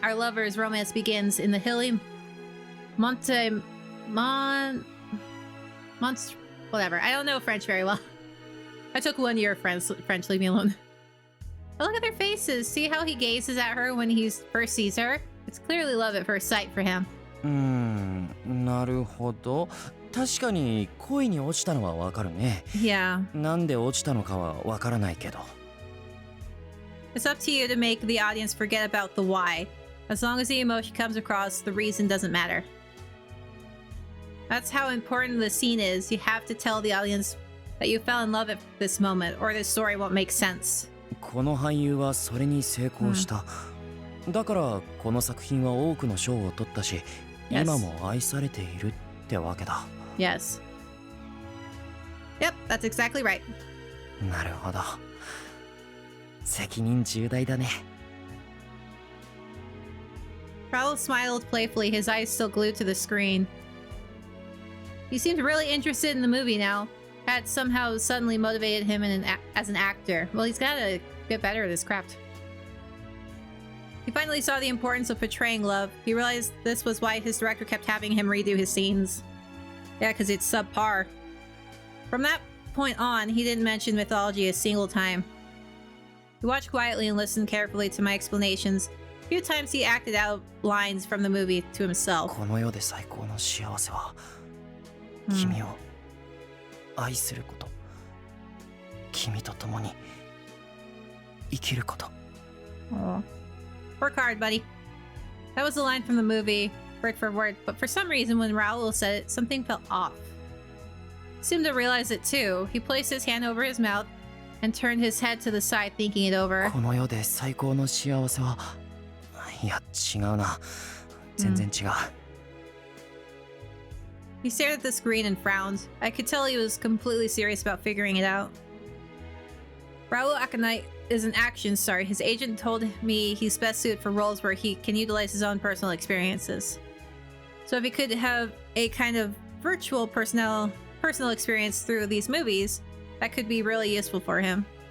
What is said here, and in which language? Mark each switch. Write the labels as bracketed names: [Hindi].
[English] Our lovers' romance begins in the hilly whatever. I don't know French very well. I took 1 year of French, leave me alone. But look at their faces. See how he gazes at her when he first sees her? It's clearly love at first sight for him. [Japanese] なるほど。確かに恋に落ちたのはわかるね。 [English] Yeah. [Japanese] なんで落ちたのかはわからないけど。 [English] It's up to you to make the audience forget about the why. As long as the emotion comes across, the reason doesn't matter. That's how important the scene is. You have to tell the audience that you fell in love at this moment, or this story won't make sense. [Japanese] この俳優はそれに成功した。だからこの作品は多くの賞を取ったし、今も愛されているってわけだ。 [English] Yes. Yep, that's exactly right. [Japanese] なるほど。責任重大だね。 [English] Raul smiled playfully, his eyes still glued to the screen. He seemed really interested in the movie now. Had somehow suddenly motivated him as an actor. Well, he's gotta get better at his craft. He finally saw the importance of portraying love. He realized this was why his director kept having him redo his scenes. Yeah, because it's subpar. From that point on, he didn't mention mythology a single time. He watched quietly and listened carefully to my explanations. A few times he acted out lines from the movie to himself. [Japanese] この世で最高の幸せは、君を愛すること、君と共に生きること。 [English] Oh. Work hard, buddy. That was the line from the movie, word for word, but for some reason when Raul said it, something felt off. He seemed to realize it too. He placed his hand over his mouth and turned his head to the side, thinking it over. [Japanese] この世で最高の幸せは、いや違うな。全然違う。 [English] He stared at the screen and frowned. I could tell he was completely serious about figuring it out. Raul Akanite is an action star. His agent told me he's best suited for roles where he can utilize his own personal experiences. So if he could have a kind of virtual personal experience through these movies, that could be really useful for him.